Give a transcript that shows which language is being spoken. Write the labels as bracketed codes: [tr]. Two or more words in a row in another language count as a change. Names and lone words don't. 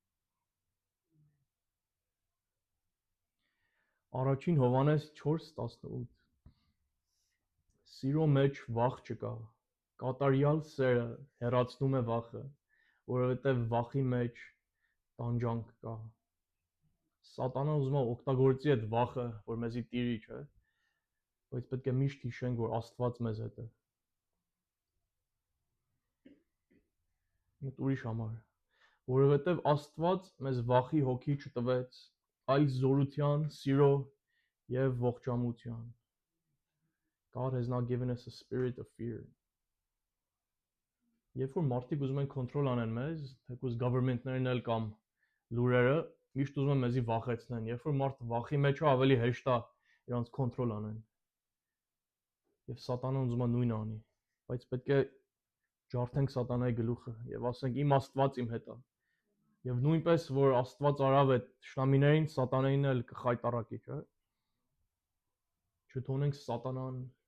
[hy] Առաջին Հովհաննես 4:18 Սիրո մեջ վախ չկա, կատարյալ սերը հեռացնում է վախը, որովհետև վախի մեջ տանջանք կա։ Սատանան ուզում է օգտագործի այդ վախը, որ մեզի տիրի, չէ։ բայց պետք է միշտ հիշենք, որ Աստված մեզ հետ է։ Մեկ ուրիշ համար, որովհետև Աստված մեզ վախի հոգի չտվեց, այլ զորության, սիրո եւ ողջամության։ [en] God has not given us a spirit of fear. [hy] Երբ որ մարդիկ ուզում են կոնտրոլ անեն մեզ, թեկուզ government-ներն էլ կամ լուրերը, միշտ ուզում են մեզի վախեցնեն։ Երբ որ մարդը վախի մեջ է, ավելի հեշտ է իրանց կոնտրոլ անեն։ Եվ սատանան ուզում է նույնը անի, բայց պետք է ջարդենք սատանայի գլուխը եւ ասենք իմ Աստված իմ հետ է։ Եվ նույնպես որ Աստված արավ այդ շնամիներին, սատանային էլ կխայտարակի, չէ՞։ Չթողնենք սատանան